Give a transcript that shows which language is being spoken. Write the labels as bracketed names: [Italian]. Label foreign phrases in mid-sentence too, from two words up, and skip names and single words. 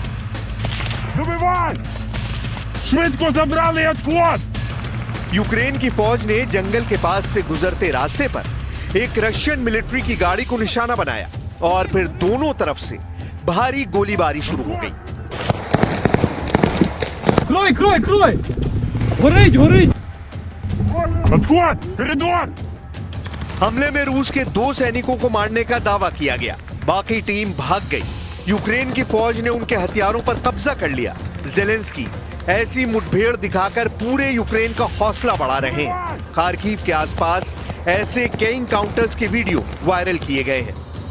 [Hindi] यूक्रेन की फौज ने जंगल के पास से गुजरते रास्ते पर एक [English] Russian military [Hindi] की गाड़ी को निशाना बनाया और फिर दोनों तरफ से भारी गोलीबारी शुरू हो गई। [Ukrainian] Крой! Горить! [Russian] Отход! Коридор! [Hindi] हमले में रूस के 2 सैनिकों को मारने का दावा किया गया। बाकी टीम भाग गई। यूक्रेन की फौज ने उनके हथियारों पर कब्जा कर लिया। जेलेंस्की ऐसी मुठभेड़ दिखाकर पूरे यूक्रेन का हौसला बढ़ा रहे हैं। खार्किव के आसपास ऐसे कई एनकाउंटर्स के वीडियो वायरल किए गए हैं।